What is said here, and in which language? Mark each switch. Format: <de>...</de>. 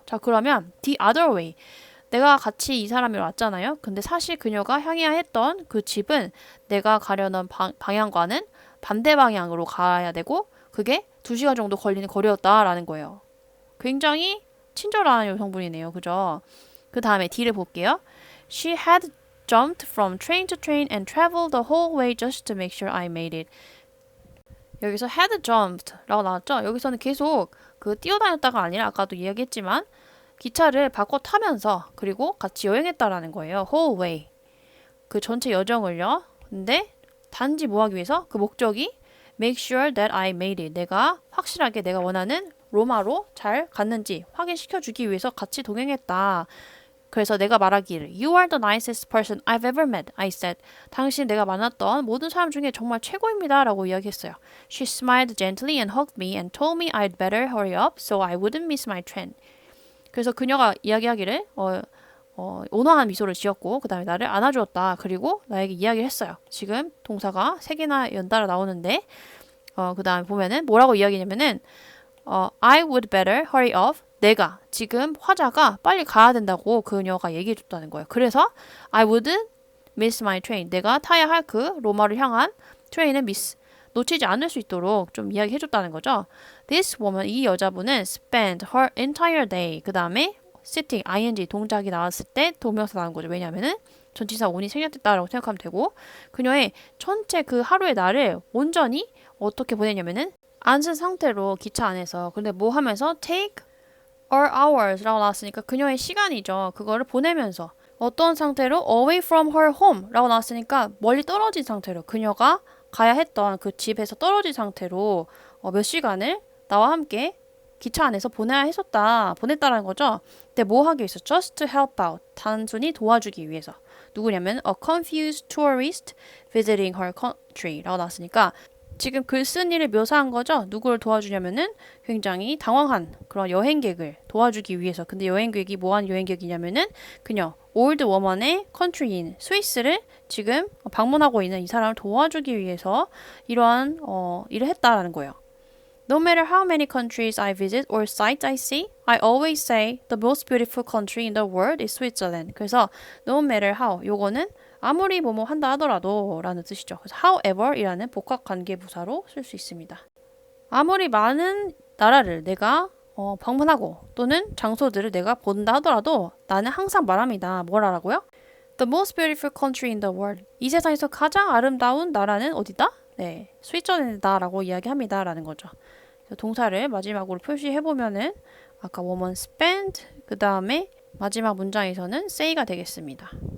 <ko>자, 그러면</ko> <en>the other way,</en> <ko>내가 같이 이 사람이 왔잖아요. 근데 사실 그녀가 향해야 했던 그 집은 내가 가려는 방향과는 반대 방향으로 가야 되고 그게 2시간 정도 걸리는 거리였다라는 거예요. 굉장히 친절한 여성분이네요. 그죠? 그 다음에 D를 볼게요.</ko> <en>She had jumped from train to train and traveled the whole way just to make sure I made it.</en> <ko>여기서</ko> <en>had jumped</en> <ko>라고 나왔죠? 여기서는 계속 그 뛰어다녔다가 아니라 아까도 이야기했지만 기차를 바꿔 타면서 그리고 같이 여행했다라는 거예요.</ko> <en>whole way.</en> <ko>그 전체 여정을요. 근데 단지 뭐 하기 위해서?</ko> <en>그 목적이 make sure that I made it.</en> <ko>내가 확실하게 내가 원하는 로마로 잘 갔는지 확인시켜 주기 위해서 같이 동행했다. 그래서 내가 말하기를</ko> <en>You are the nicest person I've ever met, I said.</en> <ko>당신 내가 만났던 모든 사람 중에 정말 최고입니다 라고 이야기했어요.</ko> <en>She smiled gently and hugged me and told me I'd better hurry up so I wouldn't miss my train.</en> <ko>그래서 그녀가 이야기하기를 온화한 미소를 지었고 그 다음에 나를 안아주었다. 그리고 나에게 이야기를 했어요. 지금 동사가 3개나 연달아 나오는데 그 다음에 보면은 뭐라고 이야기냐면은</ko> <en>I would better hurry up.</en> <ko>내가 지금 화자가 빨리 가야 된다고 그녀가 얘기해줬다는 거예요. 그래서</ko> <en>I wouldn't miss my train.</en> <ko>내가 타야 할 그 로마를 향한 트레인을 놓치지 않을 수 있도록 좀 이야기해줬다는 거죠.</ko> <en>This woman,</en> <ko>이 여자분은</ko> <en>spent her entire day.</en> <ko>그 다음에 sitting, ing 동작이 나왔을 때 동명사 나온 거죠. 왜냐하면은 전치사 on이 생략됐다라고 생각하면 되고 그녀의 전체 그 하루의 날을 온전히 어떻게 보내냐면은 앉은 상태로 기차 안에서 근데 뭐 하면서 take or hours 라고 나왔으니까 그녀의 시간이죠. 그거를 보내면서 어떤 상태로</ko> <en>away from her home</en> <ko>라고 나왔으니까 멀리 떨어진 상태로 그녀가 가야 했던 그 집에서 떨어진 상태로 몇 시간을 나와 함께 기차 안에서 보냈다라는 거죠. 근데 뭐 하기 위해서?</ko> <en>Just to help out.</en> <ko>단순히 도와주기 위해서. 누구냐면</ko> <en>a confused tourist visiting her country</en> <ko>라고 나왔으니까 지금 글쓴이를 묘사한 거죠. 누구를 도와주냐면은 굉장히 당황한 그런 여행객을 도와주기 위해서. 근데 여행객이 뭐하는 여행객이냐면은 그녀 올드 워먼의 컨트리인 스위스를 지금 방문하고 있는 이 사람을 도와주기 위해서 이러한 일을 했다라는 거예요.</ko> <en>No matter how many countries I visit or sites I see, I always say the most beautiful country in the world is Switzerland.</en> <ko>그래서 no matter how 요거는 아무리 뭐뭐 한다 하더라도 라는 뜻이죠. 그래서 however 이라는 복합관계부사로 쓸 수 있습니다. 아무리 많은 나라를 내가 방문하고 또는 장소들을 내가 본다 하더라도 나는 항상 말합니다. 뭐라고요?</ko> <en>The most beautiful country in the world.</en> <ko>이 세상에서 가장 아름다운 나라는 어디다? 네, 스위스랜드다라고 이야기합니다. 라는 거죠. 동사를 마지막으로 표시해보면은 아까 woman spent 그 다음에 마지막 문장에서는 say가 되겠습니다.</ko>